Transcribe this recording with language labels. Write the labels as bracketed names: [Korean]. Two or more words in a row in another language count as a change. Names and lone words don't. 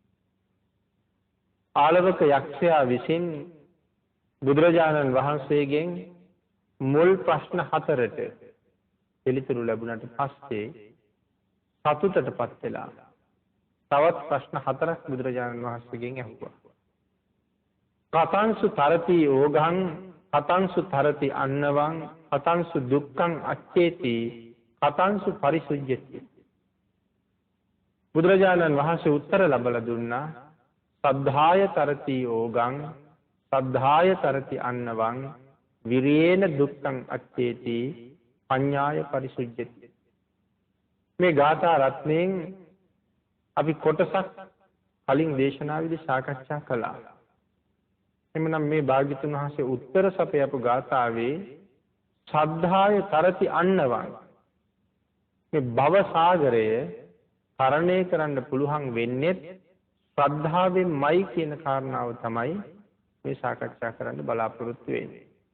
[Sinhala] ආලවක යක්ෂයා විසින් බුදුරජාණන් වහන්සේගෙන් මුල් ප්‍රශ්න 4ට පිළිතුරු ලැබුණාට පස්සේ සතුටටපත් වෙලා තවත් ප්‍රශ්න 4ක් බුදුරජාණන් වහන්සේගෙන් අහුවා. [Pali] කතංසු තරති ඕගං කතංසු තරති අන්නවං කතංසු දුක්ඛං අච්චේති කතංසු පරිසුජ්ජති. [Sinhala] බුදුරජාණන් වහන්සේ උත්තර ලබලා දුන්නා [Pali] සද්ධාය තරති ඕගං සද්ධාය තරති අන්නවං විරේන දුක්ඛං අච්චේති පඤ්ඤාය පරිසුජ්ජති. [Sinhala] මේ ගාථා රත්නයෙන් අපි කොටසක් කලින් දේශනාවේදී සාකච්ඡා කළා. එමනම් මේ භාග්‍යතුන් වහන්සේ උත්තර සපයපු ගාථාවේ [Pali] සද්ධාය තරති අන්නවං [Sinhala] මේ භව සාගරය තරණය කරන්න පුළුවන් වෙන්නේ ශ්‍රද්ධාවෙන්මයි කියන කාරණාව තමයි මේ සාකච්ඡා කරන්න බලාපොරොත්තු වෙන්නේ.